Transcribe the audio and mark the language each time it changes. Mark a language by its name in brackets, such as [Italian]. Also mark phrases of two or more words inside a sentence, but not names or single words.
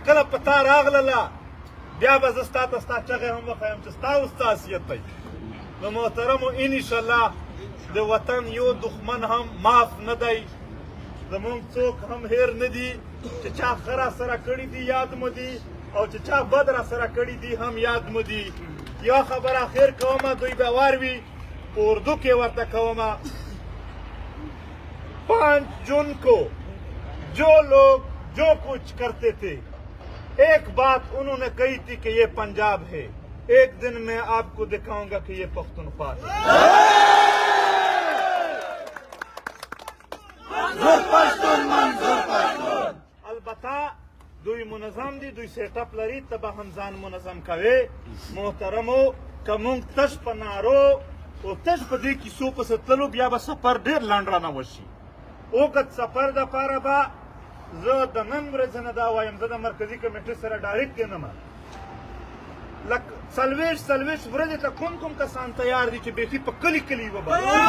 [Pashto] کله په تا راغلله بیا به زه ستا ته ستا چغې هم وښیم چې ستا اوس څه حیثیت دی نو محترمو انشاءالله د وطن یو دښمن هم معاف نه دی زمونږ څوک هم هیر نه دي چې چا ښه راسره کړي دي یاد مو دي او چې چا بد راسره کړي دي هم یاد مو دي یوه خبره اخر کومه دوی به وار وي په اردو کې ورته کومه [Urdu] 5 جون کو جو لوگ جو کچھ کرتے تھے ایک بات انہوں نے کہی تھی کہ یہ پنجاب ہے ایک دن میں آپ کو دکھاؤں گا کہ یہ پختونخوا ہے [Pashto] अलबत्ता دوی منظم دي دوی سیټ اپ لري ته به هم ځان منظم کوي محترمو که موږ تش په نارو او تش په دې کیسو پسې تلو بیا به سفر ډېر لنډ رانه وشي اوږد سفر دپاره به زه د نن ورځې نه دا وایم زه د مرکزي کمیټې سره ډایرکټ کینم لکه 40 ورځې ته کوم کسان تیار دي چې بیخي په کلي کلي یوه به 4